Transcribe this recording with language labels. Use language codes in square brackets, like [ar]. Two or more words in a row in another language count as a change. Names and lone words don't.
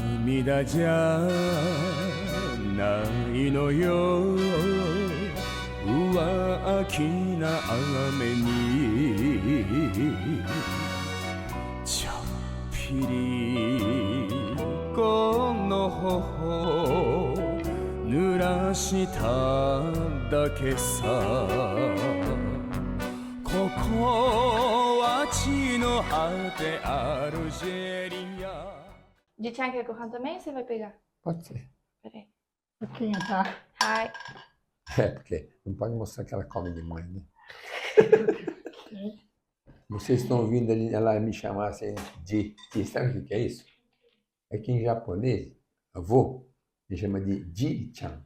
[ja] 涙じゃないのよ浮気な雨にちょっぴりこの頬濡らしただけさここは地の果てアルジェリア。 [pt] De Tchan quer que eu canto também ou você vai pegar? Pode ser. Peraí. Pouquinho, tá? Hi. Porque não pode mostrar que ela come demais, né? Vocês estão ouvindo ela me chamar assim de sabe o que é isso? É que em japonês, avô, me chama de Ji-chan.